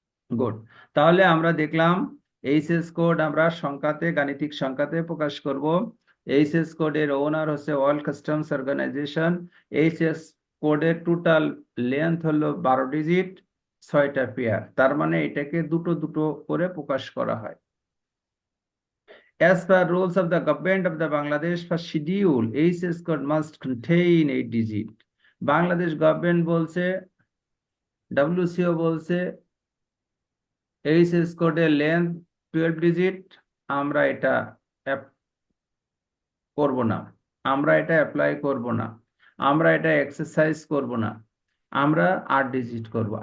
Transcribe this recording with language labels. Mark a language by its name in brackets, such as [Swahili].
[Bangla] Good, তাহলে আমরা দেখলাম এইচএস কোড আমরা সংখ্যাতে, গাণিতিক সংখ্যাতে প্রকাশ করব। এইচএস কোডের ওনার হচ্ছে ওয়ার্ল্ড কাস্টমস অর্গানাইজেশন। এইচএস কোডের টোটাল লেন্থ হলো 12 ডিজিট, 6টা পেয়ার। তার মানে এটাকে দুটো দুটো করে প্রকাশ করা হয়। [English] As per rules of the government of the Bangladesh, for schedule HS code must contain 8 digit. [Bangla] Bangladesh government বলছে, ডব্লিউসিও বলছে এইচএস কোডের লেন্থ 12 ডিজিট, আমরা এটা করব না, আমরা এটা অ্যাপ্লাই করব না, আমরা এটা এক্সারসাইজ করব না, আমরা 8 ডিজিট করব।